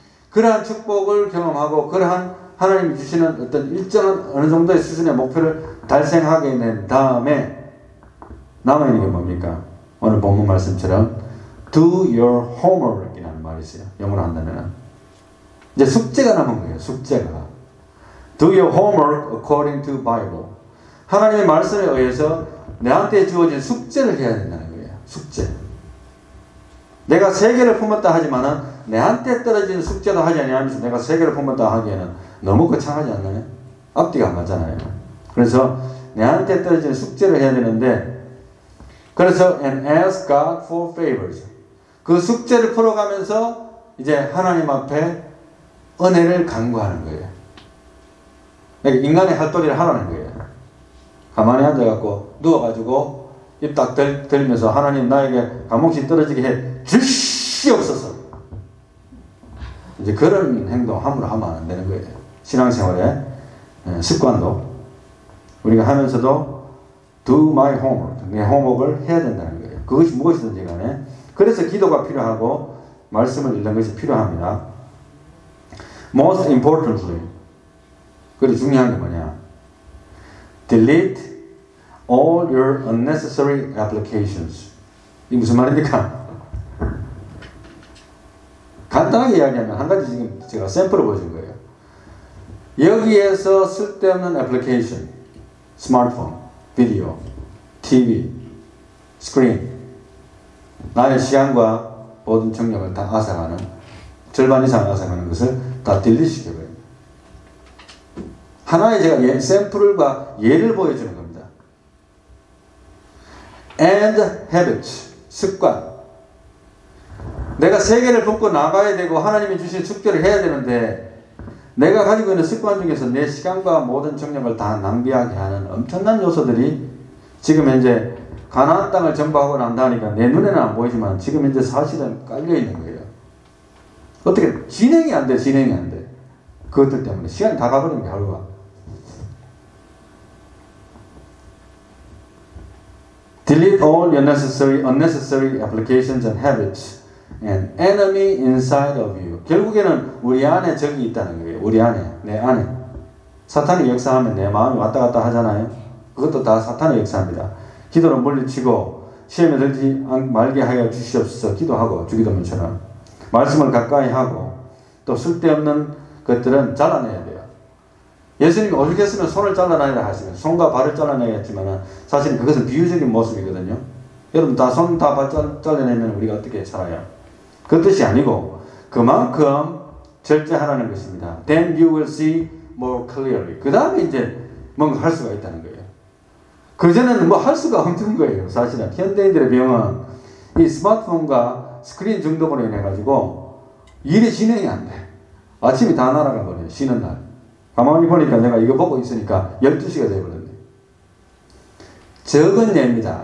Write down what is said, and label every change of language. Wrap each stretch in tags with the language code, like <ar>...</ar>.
<ko>그러한 축복을 경험하고 그러한 하나님이 주시는 어떤 일정한 어느 정도의 수준의 목표를 달성하게 된 다음에 남아있는 게 뭡니까? 오늘 본문 말씀처럼</ko> <en>do your homework</en> <ko>이라는 말이 있어요. 영어로 한다면 이제 숙제가 남은 거예요. 숙제가</ko> <en>do your homework according to Bible.</en> <ko>하나님의 말씀에 의해서 내한테 주어진 숙제를 해야 된다는 거예요. 숙제. 내가 세 개를 품었다 하지만은 내한테 떨어진 숙제도 하지 않으면서 내가 세 개를 품었다 하기에는 너무 거창하지 않나요? 앞뒤가 안 맞잖아요. 그래서 내한테 떨어진 숙제를 해야 되는데 그래서</ko> <en>and ask God for favors.</en> <ko>그 숙제를 풀어가면서 이제 하나님 앞에 은혜를 간구하는 거예요. 그러니까 인간의 할 도리를 하라는 거예요. 가만히 앉아갖고 누워가지고 입 딱 들면서 하나님 나에게 감옥신 떨어지게 해 주시옵소서. 이제 그런 행동 함부로 하면 안 되는 거예요. 신앙생활의 습관도 우리가 하면서도</ko> <en>do my homework,</en> <ko>내 홈워크를 해야 된다는 거예요. 그것이 무엇이든지 간에. 그래서 기도가 필요하고 말씀을 읽는 것이 필요합니다.</ko> <en>Most importantly,</en> <ko>그리고 중요한 게 뭐냐?</ko> <en>Delete all your unnecessary applications.</en> <ko>이게 무슨 말입니까? 간단하게 이야기하면 한 가지 지금 제가 샘플을 보여준 거예요. 여기에서 쓸데없는 애플리케이션, 스마트폰, 비디오, TV, 스크린, 나의 시간과 모든 정력을 다 앗아가는, 절반 이상 앗아가는 것을 다 딜리트 시켜버립니다. 하나의 제가 샘플과 예를 보여주는 겁니다.</ko> <en>And habits, 습관.</en> <ko>내가 세계를 품고 나가야 되고 하나님이 주신 숙제를 해야 되는데 내가 가지고 있는 습관 중에서 내 시간과 모든 정력을 다 낭비하게 하는 엄청난 요소들이 지금 현재 가나안 땅을 정복하고 난다니까 내 눈에는 안 보이지만 지금 현재 사실은 깔려 있는 거예요. 어떻게 진행이 안 돼. 진행이 안 돼. 그것들 때문에 시간이 다 가버리는 게 하루가.</ko> <en>Delete all unnecessary applications and habits and enemy inside of you.</en> <ko>결국에는 우리 안에 적이 있다는 거예요. 우리 안에, 내 안에. 사탄이 역사하면 내 마음이 왔다 갔다 하잖아요. 그것도 다 사탄의 역사입니다. 기도를 물리치고 시험에 들지 말게 하여 주시옵소서 기도하고 주기도문처럼 말씀을 가까이 하고 또 쓸데없는 것들은 잘라내야 돼요. 예수님이 오죽했으면 손을 잘라내라 하시면 손과 발을 잘라내겠지만 사실 그것은 비유적인 모습이거든요. 여러분 다 손 다 발 잘라내면 우리가 어떻게 살아요? 그 뜻이 아니고 그만큼 절제하라는 것입니다.</ko> <en>Then you will see more clearly.</en> <ko>그 다음에 이제 뭔가 할 수가 있다는 거예요. 그전에는 뭐 할 수가 없는 거예요. 사실은 현대인들의 병은 이 스마트폰과 스크린 중독으로 인해 가지고 일이 진행이 안 돼. 아침이 다 날아간 거예요. 쉬는 날. 가만히 보니까 내가 이거 보고 있으니까 12시가 되어버렸네. 적은 예입니다.</ko>